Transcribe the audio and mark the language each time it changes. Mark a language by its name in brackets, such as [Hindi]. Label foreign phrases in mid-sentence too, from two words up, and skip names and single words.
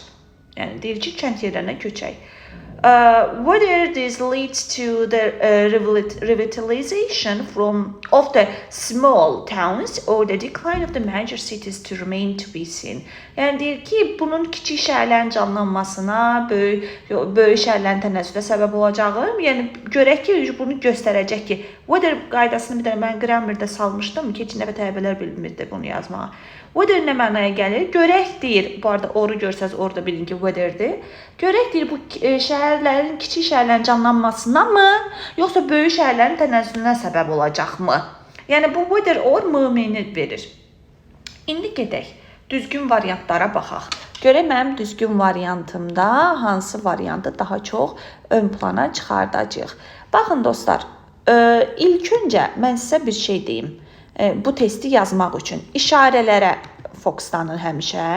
[Azerbaijani] Yəni deyir ki, kənd yerlərinə köçək. [English] Whether this leads to the revitalization of the small towns or the decline of the major cities to remain to be seen. [Azerbaijani] Yəni deyir ki, bunun kiçik şəhərlərin canlanmasına, böyük şəhərlərin tənəzzülə səbəb olacağı, yəni görək ki, bunu göstərəcək ki, whether qaydasını bir dənə mən qrammerdə salmışdım, keçən dəfə tələbələr bilmirdi bunu yazmağa. Whether nə mənaya gəlir? Görək deyir, bu arada oru görsəz orada bilin ki, whetherdir. Görək deyir, bu şəhərlərin, kiçik şəhərlərin canlanmasına mı, yoxsa böyük şəhərlərin tənəzzülünə səbəb olacaqmı? Yəni bu [English] whether or [Azerbaijani] mümini verir. İndi gedək, düzgün variantlara baxaq. Görək mənim düzgün variantımda hansı variantı daha çox ön plana çıxardacaq. Baxın dostlar, ilk öncə mən sizə bir şey deyim. Bu testi yazmaq üçün işarələrə fokuslanın həmişə.